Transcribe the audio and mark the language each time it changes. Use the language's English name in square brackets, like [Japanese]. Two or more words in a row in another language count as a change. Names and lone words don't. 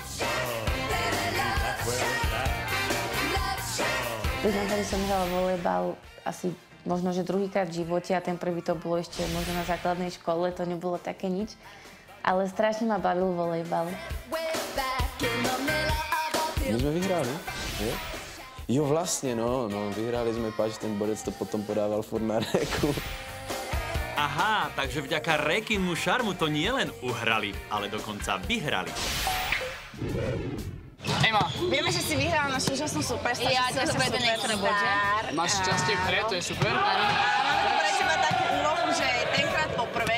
[Slovak] Priznám sa, že som hrala volejbal asi možno, že druhýkrát v živote a ten prvý to bolo ešte možno na základnej škole, to nebolo také nič. Ale strašne ma bavil volejbal. [Czech] My jsme vyhráli, je? Jo, vlastně, no, vyhráli jsme, páč ten bodec to potom podával furt na réku. Aha, [Slovak] takže vďaka Rékinmu šarmu to nielen uhrali, ale dokonca vyhrali. Ema, Vieme, že si vyhrala na súčasnú superstar. Ja, to bude ten extra bod, že? máš šťastie v hre, to je super. Mám pre teba takú úlohu, že [Czech] tenkrát poprvé.